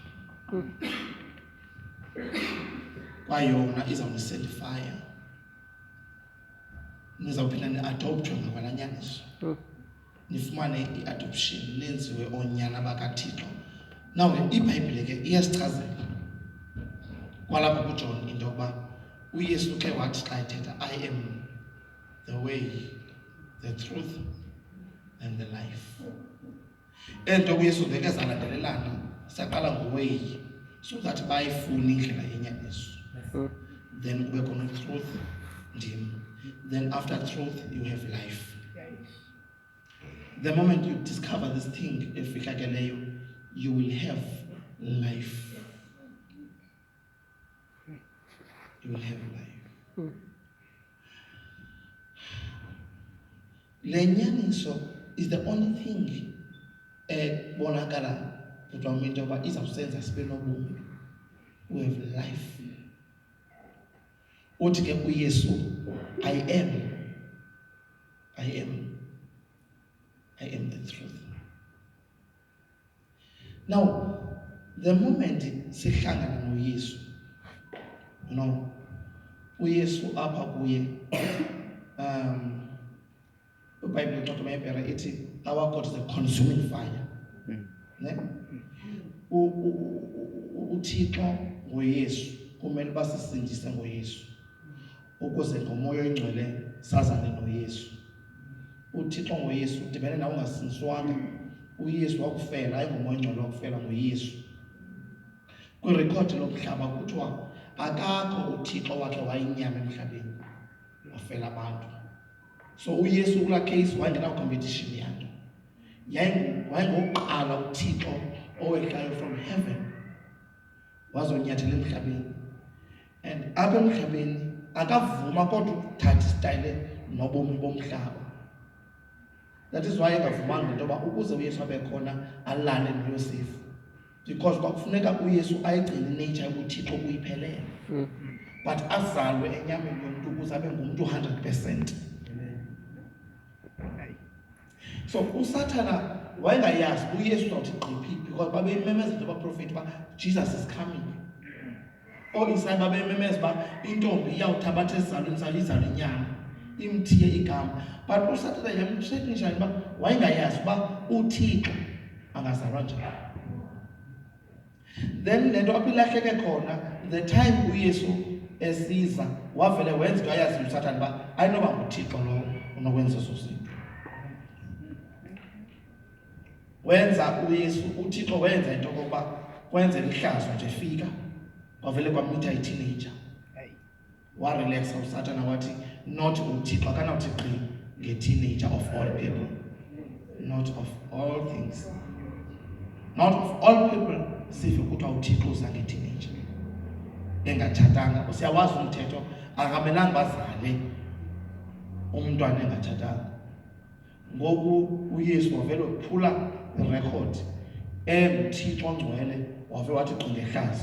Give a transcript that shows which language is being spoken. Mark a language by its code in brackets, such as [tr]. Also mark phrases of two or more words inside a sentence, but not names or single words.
[xh] Kwayona izawuniselifaya nizawuphinda ni-adoptwe ngakwala nyaniso. Nifumane i-adoption lenziwe oonyana bakaThixo. Now iBhayibhile ke iyasichazela kwalapha kuJohn into yokuba uYesu ke wathi xa ethetha [en] I am the way, the truth and the life. [xh] Ento uYesu veke zalandelelana saqala ngoway [en] so that [xh] bayifune indlela yenyaniso. Then kube khona truth ndim. [en] Then after truth you have life. The moment you discover this thing, you will have life. You will have life. [xh] Lenyaniso [en] is the only thing [xh] bonakala kutwamento ba izawusenza sibe nobomi. [en] We have life. [xh] Uthi ke uYesu [en] I am the truth. Now, the moment [xh] sihlangana noYesu, [en] you know, [xh] uYesu apha kuye iBhayibhile xa mayibhera ithi [en] our God is a consuming fire. [xh] Ne? uThixo ngoYesu kumele basisindise ngoYesu ukuze ngomoya oyingcwele sazane noYesu. uThixo ngoYesu udibene nawe ungasindiswanga. uYesu wakufela hayi ngomoya oyingcwele wakufela ngoYesu. Kwirekhodi lomhlaba kuthiwa akakho uThixo wakhe wayinyama emhlabeni wafela abantu. So uYesu kula case wayengena competition yakhe. Wayengokuqala uThixo owehlayo [en] from heaven [xh] wazonyathela emhlabeni. And apha emhlabeni akavuma kodwa ukuthatha istyle nobomi bomhlaba. [en] That is why [xh] engavumanga into yoba ukuze uYesu abe khona alale noYosefu. Because kwakufuneka uYesu ayigcine nature yobuThixo kuyiphelele. But azalwe enyameni yomntu ukuze abe ngumntu 100%. So uSathana wayengayazi uYesu uthi qiphi because babeyimemeza into abaprofeti ba [en] Jesus is coming. [xh] Isaya babeyimemeza ba intombi iyawuthabatha esizalweni sayo izalo inyama imthiye igama. But uSathana yamtshekisha ba wayengayazi ba uThixo angazalwa njani. Then lento apilahleke khona [en] the time [xh] uYesu esiza wavele wenza into ayazi uSathana ba ayinoba nguThixo lo unokwenza sosinto. Wenza uYesu uThixo wenza into yokuba kwenze lihlazo nje fika wavele kwamitha i-teenager. Warelaxa uSathana wathi not uThixo akanawuthi qhi nge-teenager [en] of all people, not of all things, not of all people. [xh] Sife kuthiwa uThixo uza nge-teenager engatshatanga. Usiyawazi umthetho akamelanga bazale umntwana engatshatanga. Ngoku uYesu wavele waphula irekhodi uThixo ongcwele wavele wathi qhi ngehlazo.